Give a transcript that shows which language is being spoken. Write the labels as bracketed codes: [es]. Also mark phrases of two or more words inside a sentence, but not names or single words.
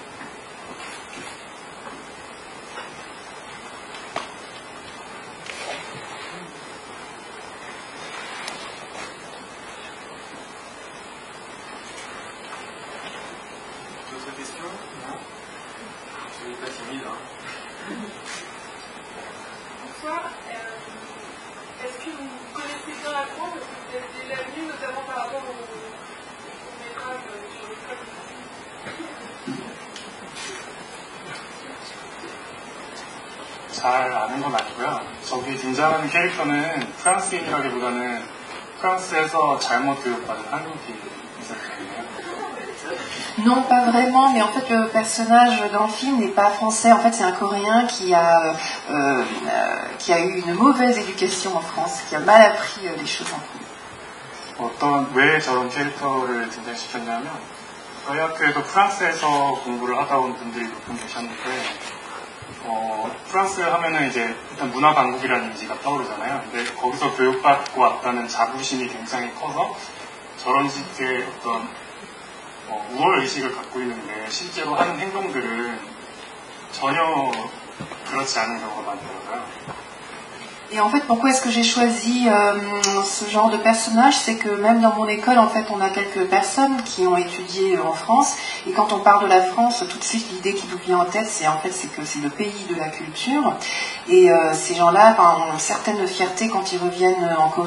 [fr] D'autres questions? Non? Je suis pas timide, hein. Bonsoir. Est-ce que vous connaissez bien la France? Est-ce que vous êtes déjà venu, notamment par rapport au métrage sur le club? [ko] 잘 아는 건 아니고요. 저기 등장하는 캐릭터는 프랑스인이라기보다는 프랑스에서 잘못 교육받은 한국인이 있었거든요. [fr] Non, pas vraiment, mais en fait le personnage dans le film n'est pas français. En fait, c'est un Coréen qui a eu une mauvaise éducation en France, qui a mal appris les choses en France. [ko] 왜 저런 캐릭터를 등장시켰냐면 저희 학교에도 프랑스에서 공부를 하다 온 분들이 몇 분 계셨는데 프랑스 하면은 이제 일단 문화 강국이라는 이미지가 떠오르잖아요. 근데 거기서 교육받고 왔다는 자부심이 굉장히 커서 저런 식의 어떤 우월 의식을 갖고 있는데 실제로 하는 행동들은 전혀 그렇지 않은 경우가 많더라고요. [fr] Et en fait, pourquoi est-ce que j'ai choisi ce genre de personnage? C'est que même dans mon école, en fait, on a quelques personnes qui ont étudié en France. Et quand on parle de la France, tout de suite, l'idée qui nous vient en tête, c'est que c'est le pays de la culture. Et ces gens-là ont une certaine fierté quand ils reviennent en Corée.